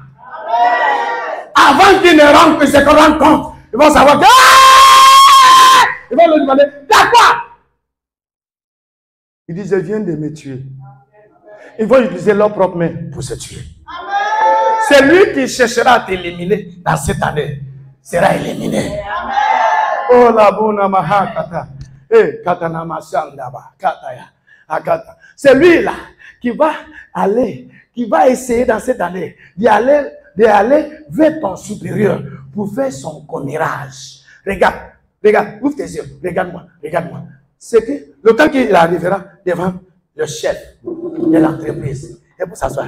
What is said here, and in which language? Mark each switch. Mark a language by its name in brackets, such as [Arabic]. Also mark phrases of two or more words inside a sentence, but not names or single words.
[French] Avant qu'ils ne rentrent, se rendent compte, ils vont savoir que ils vont leur demander, t'as quoi? Ils disent, je viens de me tuer. Ils vont utiliser leurs propres mains pour se tuer. Celui qui cherchera à t'éliminer dans cette année sera éliminé. Oh la bonne mahakata. Katana masandaba. Kataya. Akata. Celui-là qui va essayer dans cette année d'y aller vers ton supérieur pour faire son commérage. Regarde, ouvre tes yeux, regarde-moi. C'est que le temps qu'il arrivera devant le chef de l'entreprise, et pour s'asseoir.